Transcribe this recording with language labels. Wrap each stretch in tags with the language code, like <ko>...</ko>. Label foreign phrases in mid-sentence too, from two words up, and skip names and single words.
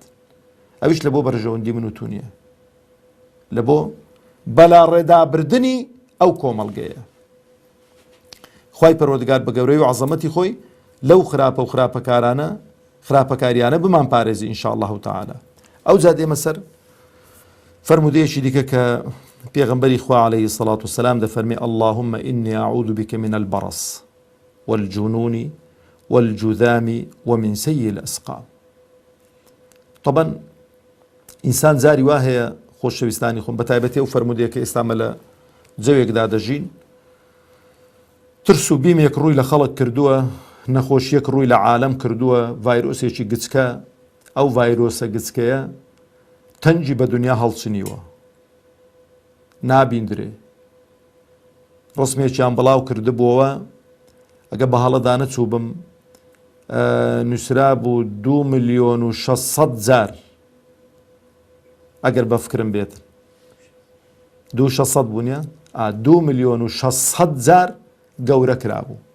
<ckb>ئەویش لە بۆ بەرژەوەندی من و تو نییە لە بۆ بەلا ڕێدابردنی ئەو کۆمەڵگەیە. خوای پەروەردگار بە گەورەی و عەزەمەتی خۆی لەو خراپە و خراپەکارانە خراپەکاریانە بمان پارێزی</ckb> <ar>ئینشاء الله تعالى.</ar> <ckb>ئەو جا دێمە سەر فەرمودەیەکی دیکە کە پێغەمبەری خوا</ckb> <ar>عەلەیهی الصەلاة والسلام</ar> <ckb>دەفەرمێ</ckb> <ar>اللهم إني أعوذ بك من البرص والجنون والجذام ومن سيء الأسقام.</ar> <ckb>طبعا ئینسان زاری وا هەیە خۆشەویستانی خۆم بەتایبەتی ئەو فەرمودەیە کە ئێستا لە جەوێکدا دەژین ترس و بیمێک ڕووی لە خەڵک کردووە نەخۆشیەک ڕووی لە عالەم کردووە ڤایرۆسێکی گچکە ئەو ڤایرۆسە گچکەیە تەنجی بە دنیا هەڵچنیوە نابیندرێ ڕسمێکیان بڵاو کردبووەوە ئەگە بە هەڵەدا نەچوو بم نووسرا بوو 2,600,000 ئەگەر بە فکرم بێت 2,600 بوونیە 2,600,000 گەورە کرابوو.</ckb>